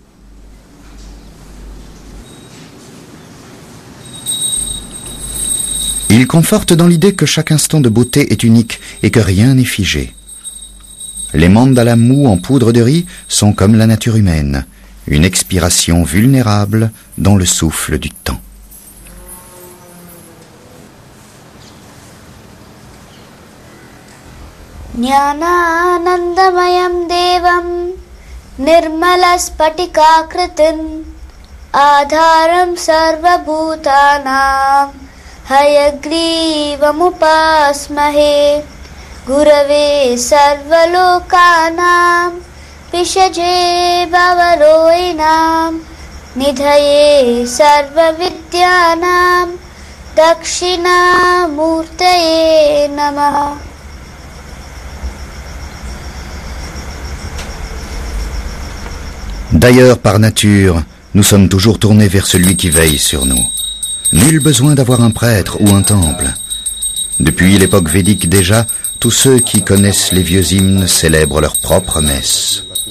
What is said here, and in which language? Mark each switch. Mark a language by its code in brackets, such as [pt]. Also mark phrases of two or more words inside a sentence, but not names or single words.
[fr] Il conforte dans l'idée que chaque instant de beauté est unique et que rien n'est figé. Les mandalas mous en poudre de riz sont comme la nature humaine, une expiration vulnérable dans le souffle du temps. [sa] ज्ञानानन्दमयं देवं निर्मलस्फटिकाकृतिम् आधारं सर्वभूतानाम् हयग्रीवमुपास्महे गुरवे सर्वलोकानां भिषजे भवरोगिणाम् निधये सर्वविद्यानां दक्षिणामूर्तये नमः. [fr] D'ailleurs, par nature, nous sommes toujours tournés vers celui qui veille sur nous. Nul besoin d'avoir un prêtre ou un temple. Depuis l'époque védique déjà, Tous ceux qui connaissent les vieux hymnes célèbrent leur propre messe.